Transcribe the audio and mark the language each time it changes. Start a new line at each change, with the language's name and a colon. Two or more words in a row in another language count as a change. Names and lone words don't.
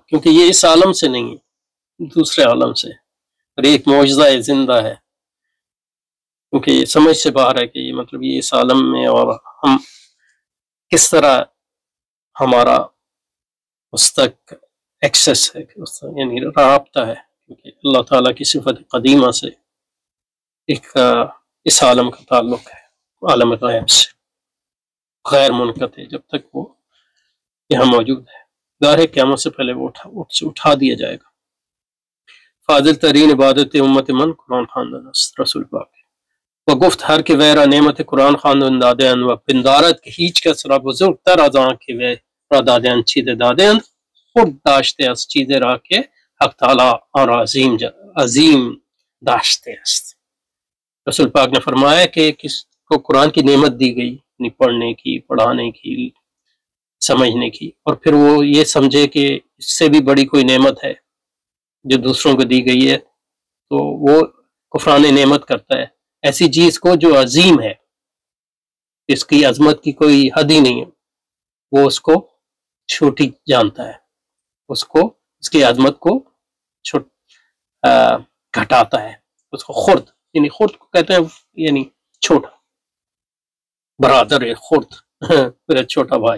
Urdu: کیونکہ یہ اس عالم سے نہیں ہے، دوسرے عالم سے، اور ایک معجزہ زندہ ہے، کیونکہ یہ سمجھ سے باہر ہے کہ یہ مطلب یہ اس عالم میں اور ہم کس طرح ہمارا اس تک ایکسس ہے، یعنی رابطہ ہے، کیونکہ اللہ تعالیٰ کی صفت قدیمہ سے ایک اس عالم کا تعلق ہے، عالم غیب سے غیر منقطع جب تک وہ یہاں موجود ہے. ظاہر قیامت سے پہلے وہ اٹھا دیا جائے گا.
Persian: فاضل ترین عبادت امت من قرآن خواندن است، رسول پاک و گفت هر که وی را نعمت قرآن خواندن دادهاند و پندارد که هیچ کس را بزرگتر از آن که وی را دادهاند چیز دادهاند، خود داشته است چیز را که حق تعالی آن را عظیم داشته است.
Urdu: رسول پاک نے فرمایا کہ کس کو قرآن کی نعمت دی گئی، یعنی پڑھنے کی، پڑھانے کی، سمجھنے کی، اور پھر وہ یہ سمجھے کہ اس سے بھی بڑی کوئی نعمت ہے جو دوسروں کو دی گئی ہے، تو وہ کفران نعمت کرتا ہے ایسی چیز کو جو عظیم ہے، اس کی عظمت کی کوئی حد ہی نہیں ہے، وہ اس کو چھوٹی جانتا ہے، اس کی عظمت کو گھٹاتا ہے، اس کو خرد، یعنی خرد کو کہتے ہیں یعنی چھوٹا برادر ہے، خرد میرا چھوٹا بھائی.